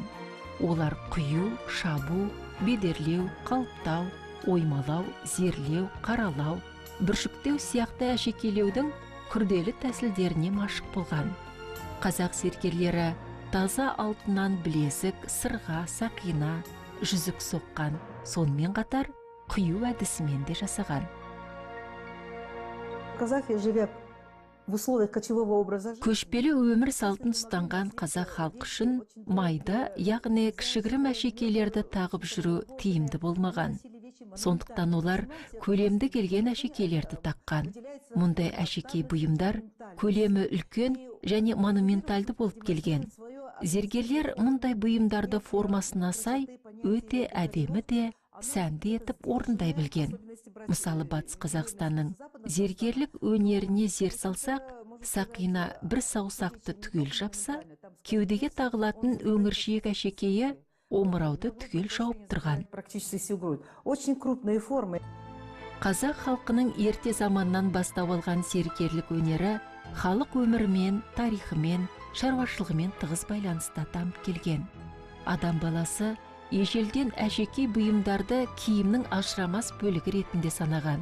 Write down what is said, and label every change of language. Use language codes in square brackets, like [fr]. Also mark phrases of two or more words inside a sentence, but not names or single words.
[kk] Олар құю, шабу, бедерлеу, қалыптау, оймалау, зерлеу, қаралау, бүршіктеу сияқты әшекейлеудің күрделі тәсілдеріне машық болған. Қазақ зергерлері таза алтыннан білезік, сырға, сақина, жүзік соққан, сонымен қатар құю әдісімен де жасаған. [ru] Казахи, живя в условиях кочевого образа жизни, [kk] Көшпелі өмір салтын ұстанған қазақ халқы үшін майда, яғни кішігірім әшекейлерді тағып жүру тиімді болмаған. Сондықтан олар көлемді келген әшекейлерді таққан. Мұндай әшекей бұйымдар көлемі үлкен және монументалды болып келген. Зергерлер мұндай бұйымдарды формасына сай өте әдемі де, сәнді етіп орындай білген. Мысалы, Батыс Қазақстанның зергерлік өнеріне зер салсақ, сақина бір саусақты түгел жапса, кеудеге тағылатын өңіршек әшекейі омырауды түгел жауып тұрған. [ru] практически всю грудь. Очень крупные формы. [kk] Қазақ халқының ерте заманнан бастау алған зергерлік өнері халық өмірімен, тарихымен, шаруашылығымен тығыз байланыста дамып келген. Адам баласы ежелден әшекей бұйымдарды киімнің ажырамас бөлігі ретінде санаған.